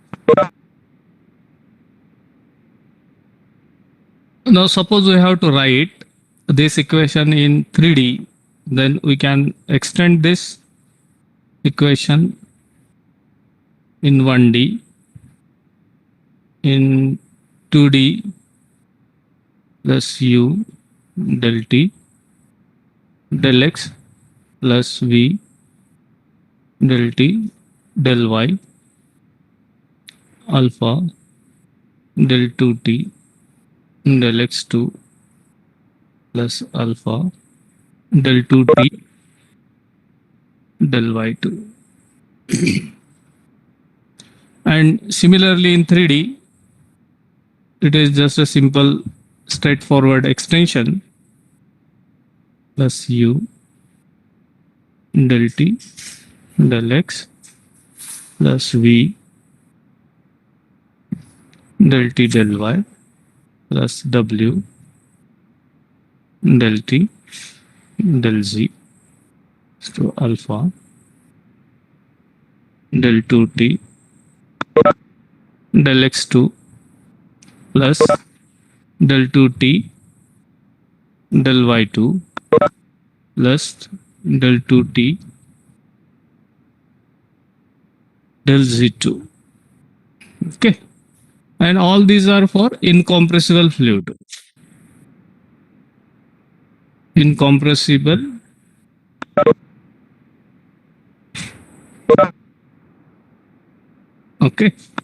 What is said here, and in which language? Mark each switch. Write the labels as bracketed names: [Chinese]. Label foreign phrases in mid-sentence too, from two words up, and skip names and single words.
[English] Now suppose we have to write this equation in 3D, then we can extend this equation in 1D, in 2D plus u del t del x plus v del t del y alpha del 2t del x2 plus alpha del 2t del y2. And similarly in 3D, it is just a simple straightforward extension plus u del t del x plus v del t del y plus w del t del z to alpha del 2t del x2 plus del 2t del y2 plus del 2t del z2. Okay, and all these are for incompressible fluid. Incompressible okay.